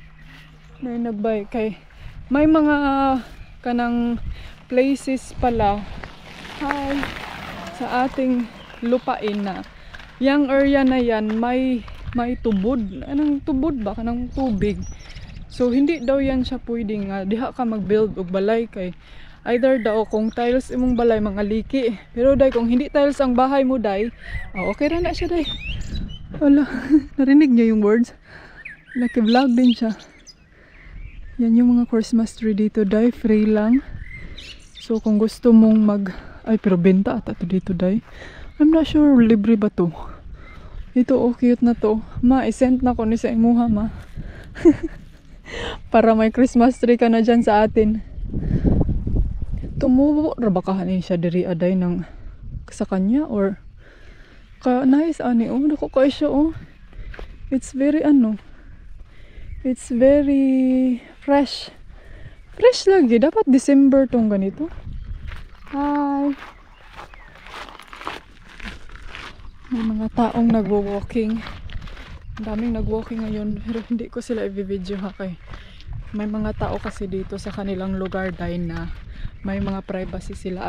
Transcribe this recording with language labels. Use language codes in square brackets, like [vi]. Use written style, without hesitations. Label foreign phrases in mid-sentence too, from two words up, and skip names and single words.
[tl] may mga kanang places pala sa ating lupain na yung area na yan may tubod. [ceb] Anong tubod ba? Kanang tubig. So hindi daw yan siya pwedeng diha ka mag-build og balay kay either daw kung tiles imong balay mga liki. [tl] Pero day kung hindi tiles ang bahay mo day, okay ra na siya day. Wala, narinig niyo yung words? Naki-vlog din siya. Yan yung mga [en] Christmas tree [tl] dito day, free lang. So kung gusto mong ay pero benta ata to dito day. [en] I'm not sure [tl] libre ba to. Ito cute na to. [ceb] Ma, isend na ko ni sa imuha ma. Para may [en] Christmas tree [ceb] ka na dyan sa atin. Tumubo ra ba kahanin siya diri aday ng sa kanya or nice ani dako kay siya [en] It's very it's very fresh [ceb] lagi. [tl] Dapat December tong ganito. [en] Hi! [tl] May mga taong nagwo-walking. Ang daming nagwo-walking ngayon pero hindi ko sila i-video kay may mga tao kasi dito sa kanilang lugar dahil na may mga privacy sila.